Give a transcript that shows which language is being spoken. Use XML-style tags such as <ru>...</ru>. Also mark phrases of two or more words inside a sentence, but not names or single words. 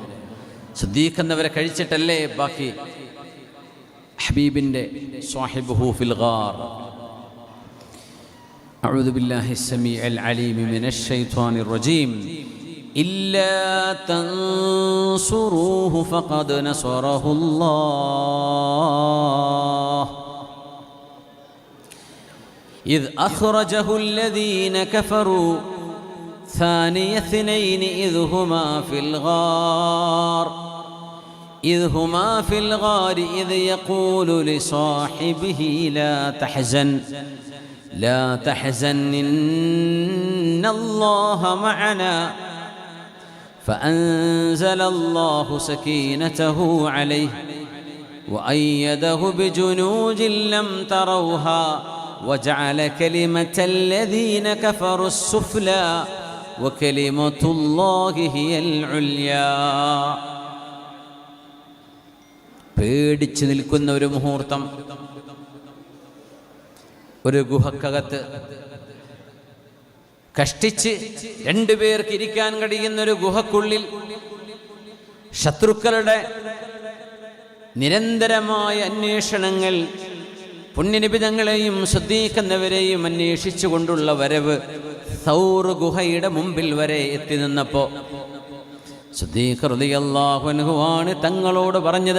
<ml>സിദ്ദീഖ് എന്നവരെ കഴിച്ചിട്ടല്ലേ ബാക്കി ഹബീബിൻ്റെ</ml> <ar>صاحبه في الغار. أعوذ بالله السميع العليم من الشيطان الرجيم. إلا تنصروه فقد نصره الله إذ أخرجه الذين كفروا ثاني اثنين إذ هما في الغار إذ يقول لصاحبه لا تحزن إن الله معنا فأنزل الله سكينته عليه وأيده بجنود لم تروها وجعل كلمة الذين كفروا السفلى وكلمة الله هي العليا.</ar> <ml>പേടിച്ചു നിൽക്കുന്ന ഒരു മുഹൂർത്തം. ഒരു ഗുഹക്കകത്ത് കഷ്ടിച്ച് രണ്ടുപേർക്ക് ഇരിക്കാൻ കഴിയുന്ന ഒരു ഗുഹക്കുള്ളിൽ ശത്രുക്കളുടെ നിരന്തരമായ അന്വേഷണങ്ങൾ, പുണ്യനിബിതങ്ങളെയും സിദ്ദീഖ് എന്നവരെയും അന്വേഷിച്ചുകൊണ്ടുള്ള വരവ് സൗർ ഗുഹയുടെ മുമ്പിൽ വരെ എത്തി നിന്നപ്പോൾ സിദ്ദീഖ്</ml> <ar>رضي الله عنه</ar> <ml>ആണ് തങ്ങളോട് പറഞ്ഞത്.</ml>